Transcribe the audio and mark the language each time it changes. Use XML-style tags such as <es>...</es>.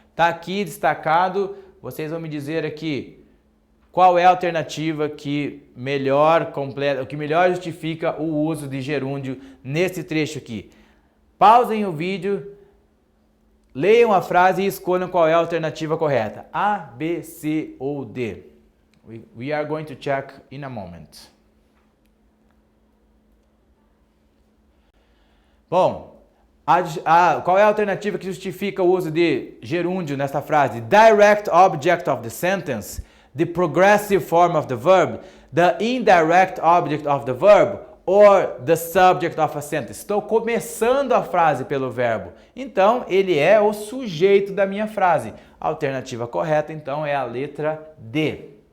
<pt>Tá aqui destacado, vocês vão me dizer aqui qual é a alternativa que melhor completa, o que melhor justifica o uso de gerúndio nesse trecho aqui. Pausem o vídeo, leiam a frase e escolham qual é a alternativa correta. A, B, C ou D.</pt> <en>We are going to check in a moment.</en> <pt>Bom, qual é a alternativa que justifica o uso de gerúndio nesta frase?</pt> <en>Direct object of the sentence, the progressive form of the verb, the indirect object of the verb, or the subject of a sentence.</en> <pt>Estou começando a frase pelo verbo, então ele é o sujeito da minha frase. A alternativa correta, então, é a letra D.</pt>